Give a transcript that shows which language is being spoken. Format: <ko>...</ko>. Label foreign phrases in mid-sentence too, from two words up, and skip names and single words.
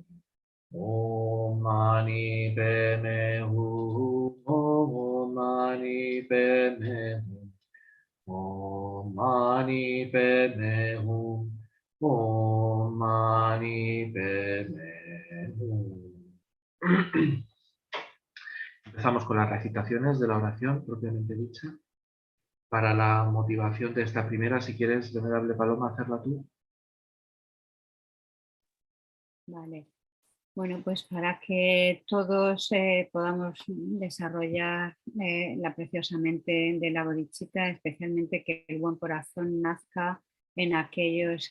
<sa>ॐ मणि पद्मे हूँ. ॐ मणि पद्मे हूँ. ॐ मणि पद्मे हूँ. ॐ मणि पद्मे हूँ.</sa> <es>Empezamos con las recitaciones de la oración propiamente dicha. Para la motivación de esta primera, si quieres, venerable Paloma, hacerla tú. Vale. Bueno, pues para que todos podamos desarrollar la preciosa mente de la bodhicitta, especialmente que el buen corazón nazca en aquellos</es>